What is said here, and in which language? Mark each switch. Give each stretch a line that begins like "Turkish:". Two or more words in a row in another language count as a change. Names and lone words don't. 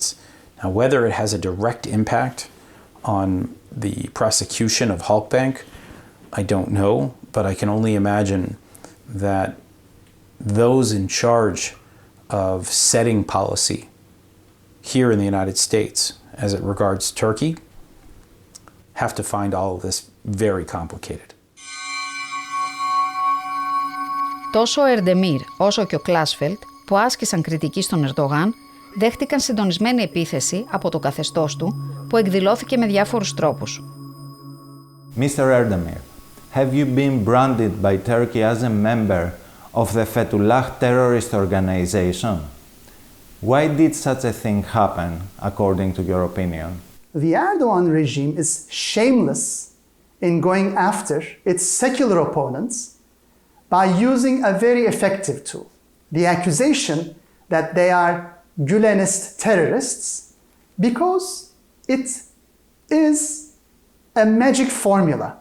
English: Now, whether it has a direct impact on the prosecution of Halkbank, I don't know, but I can only imagine that those in charge of setting policy here in the United States as it regards Turkey have to find all of this very complicated.
Greek: Τόσο ο Ερντεμίρ όσο και ο Κλάσφελτ, που άσκησαν κριτική στον Ερντογάν, δέχτηκαν συντονισμένη επίθεση από το καθεστώς του, που εκδηλώθηκε με διάφορους τρόπους.
English: Mr. Erdemir, have you been branded by Turkey as a member of the Fethullah terrorist organization? Why did such a thing happen, according to your opinion? The Erdogan regime is shameless in going after its secular opponents by using a very effective tool, the accusation that they are Gülenist terrorists because it is a magic formula.